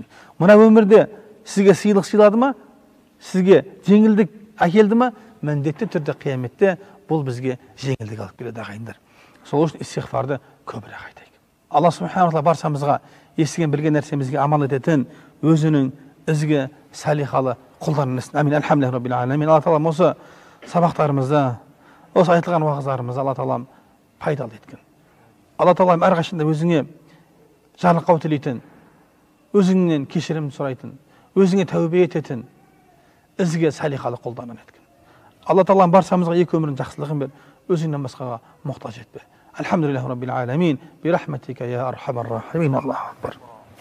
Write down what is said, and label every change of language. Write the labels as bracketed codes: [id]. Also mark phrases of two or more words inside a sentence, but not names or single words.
[kk] Мына өмірде сізге сыйлық сыйлады ма, сізге жеңілдік әкелді ма, міндетті түрде қияметте бұл бізге жеңілдік алып келеді ағайындар. Сол үшін истиғфарды көбірек айтайық. Алла [ar] سبحانه وتعالى [kk] баршамызға естіген білген нәрсемізге амал ететін өзінің ізгі, салихалы құлдарынан етсін. Амин. [ar] الحمد لله رب العالمين. [kk] Алла тағалам осы сабақтарымызда, осы айтылған уағыздарымызды Алла тағалам пайдалы еткен. Алла тағалам әрқашанда өзіңе жарылқау тілейтін, өзіңнен кешірім сұрайтын, өзіңе тәубе ететін ізгі, салихалы құлдарынан еткен. Алла тағалам баршамызға екі өмірін жақсылығын бер, өзіңнен басқаға мұқтаж етпе. [ar] الحمد لله رب العالمين. برحمتك يا أرحم الراحمين. الله أكبر.